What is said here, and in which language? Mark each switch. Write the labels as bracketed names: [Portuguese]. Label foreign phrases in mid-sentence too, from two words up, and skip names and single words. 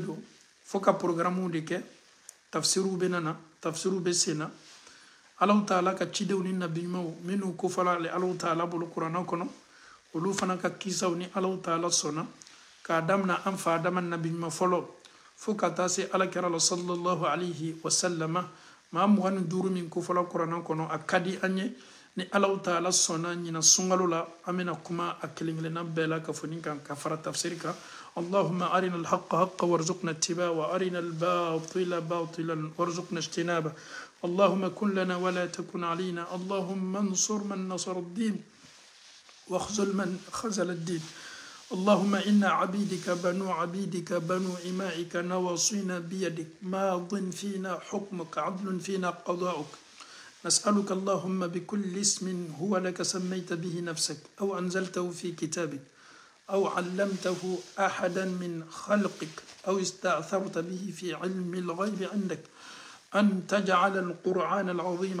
[Bambara] don fo ka programmew de kɛ tafsiriw bɛ na tafsiriw bɛ sen na alaw taala ka cidenw ni nabiɲumanw minnu kofɔla alaw taala bolo kuranna kɔnɔ olu fana ka kisaw ni alaw taala sɔnna k'a daminɛ an fa adama nabiɲuman fɔlɔ fo ka taa se alakira la [Arabic] صلى الله عليه وسلم [Bambara] maa 25 min kofɔla kuranna kɔnɔ a ka di an ye ni alaw taala sɔnna ɲina sunkalo la an bɛna kuma a kelen kelenna bɛɛ la ka fɔ nin kan ka fara tafsiri kan [Arabic] اللهم أرنا الحق حقا وارزقنا اتباعه وأرنا الباطل باطلا وارزقنا اجتنابه اللهم كن لنا ولا تكن علينا اللهم انصر من نصر الدين واخذل من خذل الدين اللهم إنا عبيدك بنو إمائك نواصينا بيدك ماض فينا حكمك عدل فينا قضاؤك نسألك اللهم بكل اسم هو لك سميت به نفسك أو أنزلته في كتابك أو علمته أحدا من خلقك أو استأثرت به في علم الغيب عندك أن تجعل القرآن العظيم